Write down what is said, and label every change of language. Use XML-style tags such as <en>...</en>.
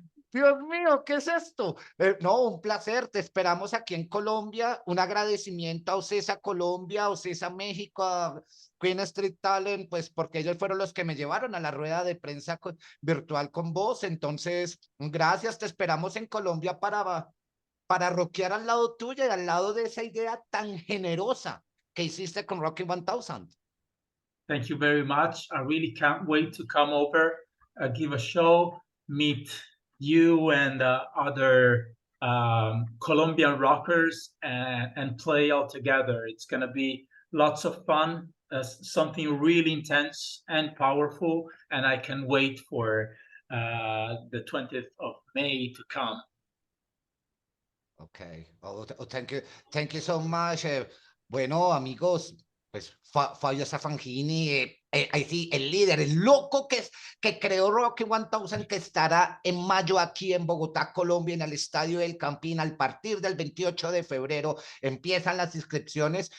<es>Dios mío, ¿qué es esto? No, un placer, te esperamos aquí en Colombia, un agradecimiento a Ocesa Colombia, a Ocesa México, a Queen Street Talent, pues porque ellos fueron los que me llevaron a la rueda de prensa virtual con vos, entonces, gracias, te esperamos en Colombia para rockear al lado tuyo y al lado de esa idea tan generosa que hiciste con Rocky 1000.</es> <en>Thank you very much. I really can't wait to come over, give a show, meet you and other Colombian rockers and play all together. It's going to be lots of fun, something really intense and powerful, and I can wait for the 20th of May to come. Okay, thank you so much.</en> <es>Bueno, amigos, pues Fabio Safangini, ahí sí, el líder, el loco que creó Rocky 1000, que estará en mayo aquí en Bogotá, Colombia, en el Estadio del Campín. A partir del 28 de febrero empiezan las inscripciones.</es>